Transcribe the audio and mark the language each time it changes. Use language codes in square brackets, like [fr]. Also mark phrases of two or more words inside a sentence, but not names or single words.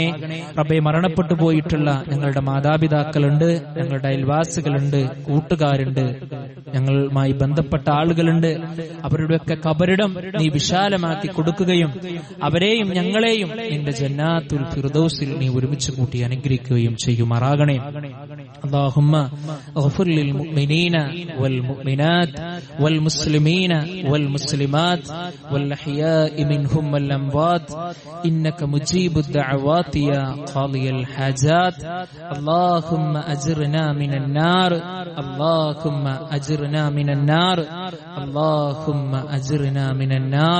[ml] റബ്ബേ, മരണപ്പെട്ടു പോയിട്ടുള്ള ഞങ്ങളുടെ മാതാപിതാക്കളുണ്ട്, ഞങ്ങളുടെ അയൽവാസികളുണ്ട്, കൂട്ടുകാരുണ്ട്, ഞങ്ങളുമായി ബന്ധപ്പെട്ട ആളുകളുണ്ട്. അവരുടെയൊക്കെ ഖബറിടം നീ വിശാലമാക്കി കൊടുക്കുകയും അവരെയും ഞങ്ങളെയും നിന്റെ ജന്നാത്തുൽ ഫിർദൗസിൽ നീ ഒരുമിച്ച് കൂട്ടി അനുഗ്രഹിക്കുകയും ചെയ്യുമാറാകണേ. [ar] اللهم اغفر للمؤمنين والمؤمنات والمسلمين والمسلمات والأحياء منهم والأموات إنك مجيب الدعوات يا قاضي الحاجات. اللهم أجرنا من النار، اللهم أجرنا من النار، اللهم أجرنا من النار.